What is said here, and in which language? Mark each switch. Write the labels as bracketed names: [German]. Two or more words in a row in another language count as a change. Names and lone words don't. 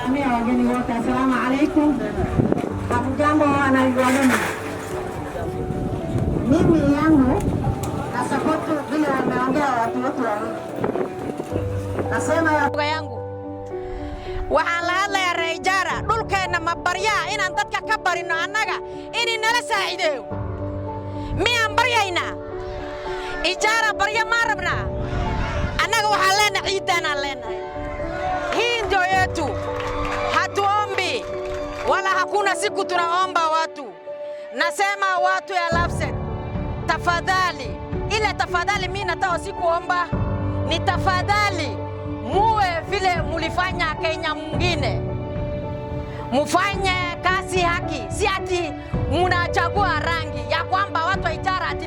[Swahili] wageni wote, [Arabic] asalamu alaikum. [Swahili] Hamjambo wanajuagani. Mimi yangu nasapoti vile wameongea watu wote wawili. Nasema yangu [Somali] waxaan la hadlayaa reejaara dhulkeena ma baryaa inaan dadka ka barino annaga inay nala saacideeyo miyaan baryaynaa ijaara barya ma rabnaa annaga waxaan leenahay ciidanaan leenahay [Swahili] hii ndio yetu hatuombi wala hakuna siku tunaomba watu nasema watu ya Lapset tafadhali ile tafadhali mimi nataka sikuomba ni tafadhali muwe vile mulifanya Kenya mwingine mufanye kazi haki si ati mnachagua rangi ya kwamba watu wa Ijara ati